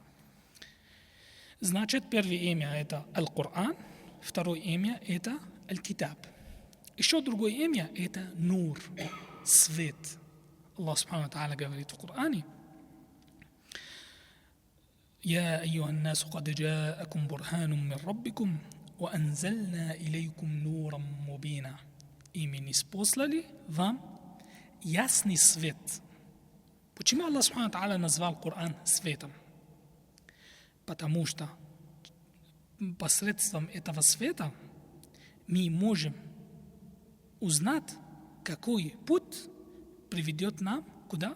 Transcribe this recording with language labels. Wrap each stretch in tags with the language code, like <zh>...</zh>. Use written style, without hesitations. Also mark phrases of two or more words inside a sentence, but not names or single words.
<ru>Значит, первое имя – это Аль-Кур'ан, второе имя – это Аль-Китаб. Еще другое имя – это Нур, свет.</ru> <ar>الله سبحانه وتعالى</ar> <ru>говорит в Коране:</ru> <ar>«يا أيها الناس قد جاءكم برهان من ربكم وأنزلنا إليكم نورا مبينا».</ar> <ru>И мы ниспослали вам ясный свет. Почему</ru> <ar>الله سبحانه وتعالى</ar> <ru>назвал Коран светом? Потому что посредством этого света мы можем узнать, какой путь приведет нам куда?</ru>